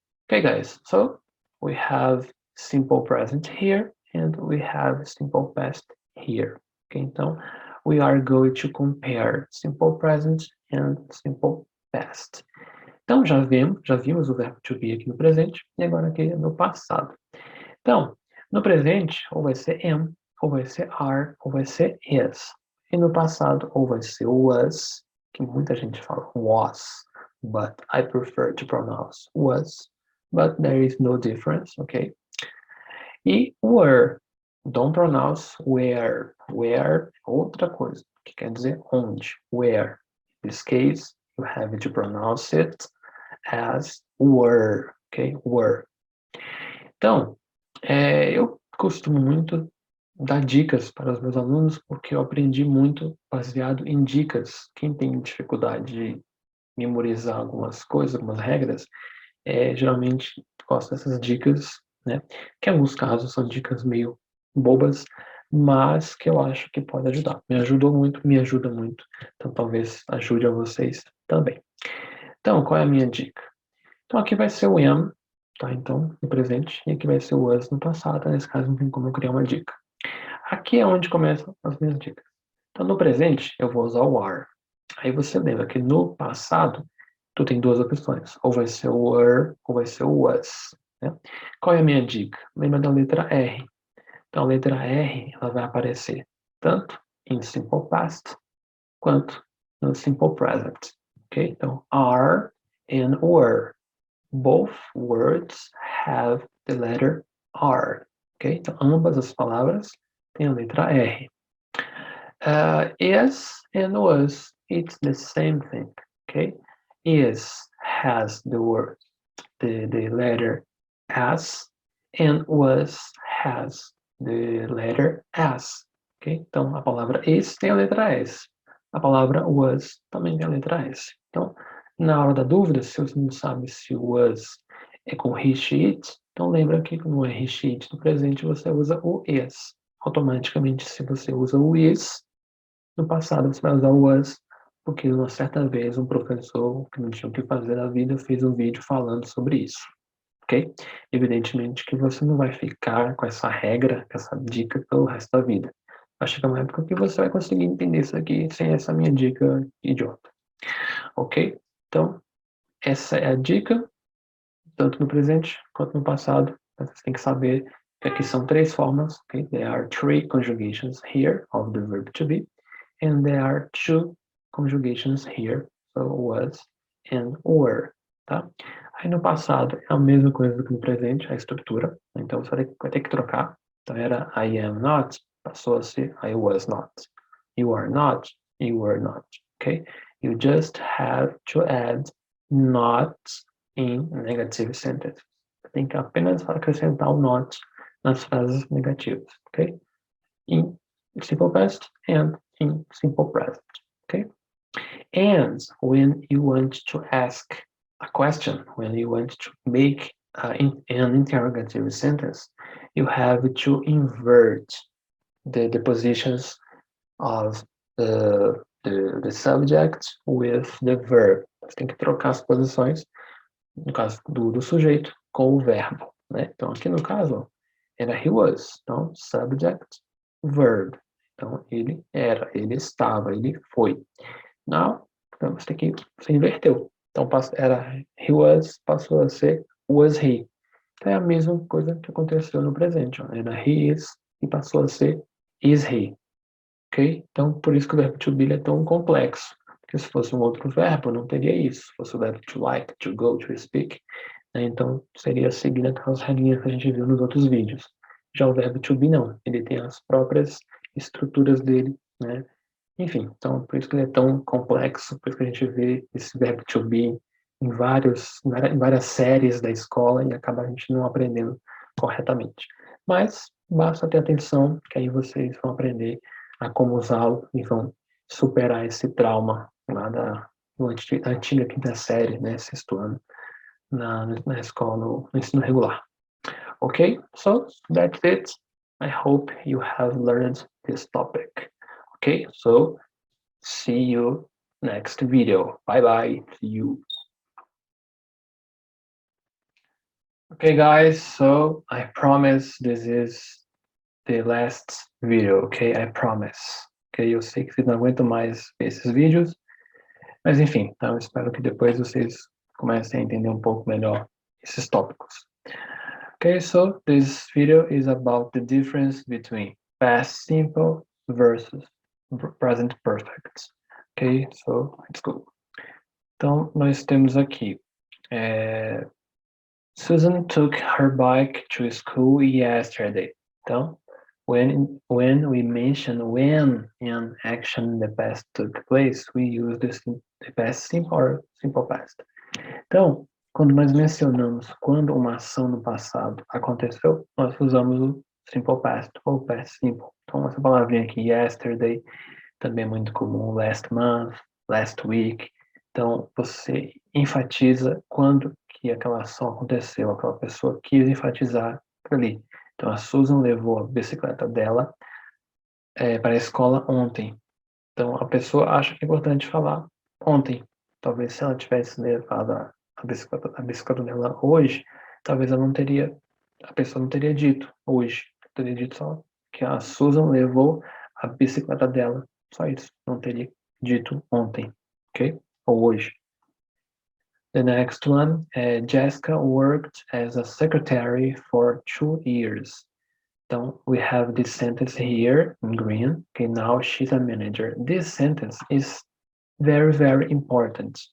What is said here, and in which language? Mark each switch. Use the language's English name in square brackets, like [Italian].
[English] Okay, guys, so we have simple present here and we have simple past here. Okay, então we are going to compare simple present and simple past. [Portuguese] Então já vimos o verbo to be aqui no presente e agora aqui no passado. Então, no presente, ou vai ser am, ou vai ser are, ou vai ser is. E no passado, ou vai ser was, que muita gente fala was, [English] but I prefer to pronounce was, but there is no difference, [Portuguese] ok? [English] E were, don't pronounce where. [Portuguese] Where é outra coisa, que quer dizer onde, where. [English] In this case, you have to pronounce it as were, ok? Were. [Portuguese] Então, eu costumo muito dar dicas para os meus alunos, porque eu aprendi muito baseado em dicas. Quem tem dificuldade de memorizar algumas coisas, algumas regras, geralmente gosta dessas dicas, né? Que em alguns casos são dicas meio bobas, mas que eu acho que pode ajudar. Me ajudou muito, me ajuda muito. Então, talvez ajude a vocês também. Então, qual é a minha dica? Então, aqui vai ser o am, tá? Então, no presente, e aqui vai ser o was no passado. Nesse caso, não tem como eu criar uma dica. Aqui é onde começam as minhas dicas. Então, no presente, eu vou usar o are. Aí você lembra que no passado, tu tem duas opções. Ou vai ser o were, ou vai ser o was. Né? Qual é a minha dica? Lembra da letra R. Então, a letra R, ela vai aparecer tanto em simple past, quanto no simple present. Ok? Então, are and were. [English] Both words have the letter R. Ok? [Portuguese] Então, ambas as palavras têm a letra R. [English] Is and was, it's the same thing. Okay? Is has the word, the letter S, and was has the letter S. Ok? [Portuguese] Então, a palavra is tem a letra S. A palavra was também tem a letra S. Então, na hora da dúvida, se você não sabe se was é com he, she, it, então lembra que no he, she, it no presente você usa o is. Automaticamente, se você usa o is, no passado você vai usar o was, porque uma certa vez um professor que não tinha o que fazer na vida fez um vídeo falando sobre isso. Ok? Evidentemente que você não vai ficar com essa regra, com essa dica pelo resto da vida. Vai chegar uma época que você vai conseguir entender isso aqui sem essa minha dica idiota. Ok? Então, essa é a dica, tanto no presente quanto no passado. Você tem que saber que aqui são três formas. Okay? [English] There are three conjugations here of the verb to be, and there are two conjugations here, so was and were. Tá? [Portuguese] Aí no passado é a mesma coisa do que no presente, a estrutura. Então você vai ter que trocar. Então era [English] I am not, [Portuguese] passou a ser [English] I was not. You are not, you were not. Okay? You just have to add not in negative sentences. [Portuguese] Você tem que apenas acrescentar o not nas frases negativas. Ok? [English] In simple past and in simple present. Okay? And when you want to ask a question, when you want to make an interrogative sentence, you have to invert the positions of the subject with the verb. [Portuguese] Você tem que trocar as posições, no caso do sujeito, com o verbo. Né? Então, aqui no caso, ó, era [English] he was. [Portuguese] Então, [English] subject, verb. [Portuguese] Então, ele era, ele estava, ele foi. Now, então você inverteu. Então, era [English] he was, [Portuguese] passou a ser [English] was he. [Portuguese] é a mesma coisa que aconteceu no presente. Ó. Era [English] he is [Portuguese] e passou a ser [English] is he. Ok? [Portuguese] Então, por isso que o verbo to be é tão complexo. Porque se fosse um outro verbo, não teria isso. Se fosse o verbo to like, to go, to speak, né? Então, seria seguindo aquelas regrinhas que a gente viu nos outros vídeos. Já o verbo to be, não. Ele tem as próprias estruturas dele, né? Enfim, então, por isso que ele é tão complexo, por isso que a gente vê esse verbo to be em várias séries da escola e acaba a gente não aprendendo corretamente. Mas basta ter atenção, que aí vocês vão aprender a como usá-lo e vão superar esse trauma lá da antiga quinta série, né, sexto ano, na escola, no ensino regular. [English] Okay, so that's it. I hope you have learned this topic. Okay, so see you next video. Bye bye. See you. Okay, guys, so I promise this is the last video, okay? I promise. [Portuguese] Ok, eu sei que vocês não aguentam mais esses vídeos, mas enfim, então eu espero que depois vocês comecem a entender um pouco melhor esses tópicos. [English] Okay, so this video is about the difference between past simple versus present perfect. Ok, so let's go. [Portuguese] Então, nós temos aqui [English] Susan took her bike to school yesterday. Então, when we mention when an action in the past took place, we use the past simple or simple past. [Portuguese] Então, quando nós mencionamos quando uma ação no passado aconteceu, nós usamos o simple past ou past simple. Então, essa palavrinha aqui, yesterday, também é muito comum, last month, last week. Então, você enfatiza quando que aquela ação aconteceu, aquela pessoa quis enfatizar ali. Então, a Susan levou a bicicleta dela para a escola ontem. Então, a pessoa acha que é importante falar ontem. Talvez se ela tivesse levado a bicicleta dela hoje, talvez a pessoa não teria dito hoje. Teria dito só que a Susan levou a bicicleta dela. Só isso. Não teria dito ontem. Ok? Ou hoje. [English] The next one, Jessica worked as a secretary for 2 years. Então, we have this sentence here in green. Okay, now she's a manager. This sentence is very, very important.